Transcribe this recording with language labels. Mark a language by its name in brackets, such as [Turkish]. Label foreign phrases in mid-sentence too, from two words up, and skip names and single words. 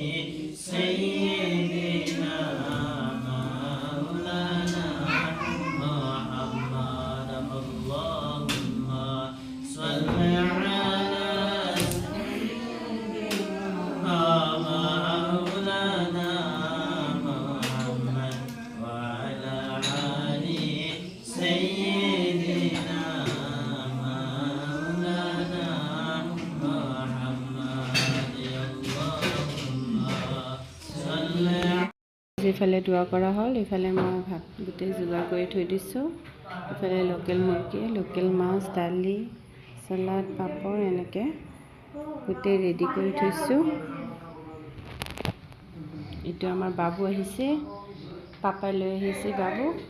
[Arabic] سيدنا مولانا محمد اللهم صل على سيدنا مولانا محمد وعلى آل سيدنا مولانا محمد اللهم صل। [Assamese] যিফালে দোৱা কৰা হ'ল, এইফালে মই ভাত গোটেই যোগাৰ কৰি থৈ দিছোঁ। এইফালে লোকেল মুৰ্গী, লোকেল মাছ, দালি, চালাড, পাপৰ এনেকৈ গোটেই ৰেডি কৰি থৈছোঁ। এইটো আমাৰ বাবু আহিছে, পাপাই লৈ আহিছে বাবু।